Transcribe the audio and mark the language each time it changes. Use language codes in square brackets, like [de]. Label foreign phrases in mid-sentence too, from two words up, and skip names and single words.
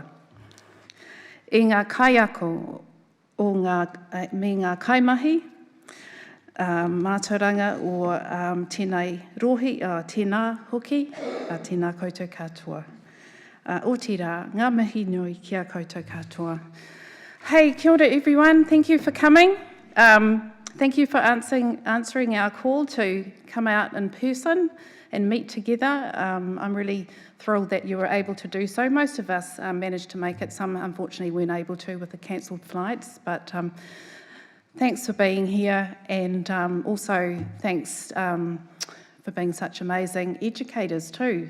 [mi] I ngā kaiako me ngā kaimahi, mātauranga o tēnei rohi, tēnā hoki, tēnā koutou katoa. O tira, ngā mihi nui kia koutou katoa. [en] Hey, [mi] kia ora [en] everyone, thank you for coming. Thank you for answering our call to come out in person and meet together. I'm really thrilled that you were able to do so. Most of us managed to make it, some unfortunately weren't able to with the cancelled flights, but thanks for being here, and also thanks for being such amazing educators too.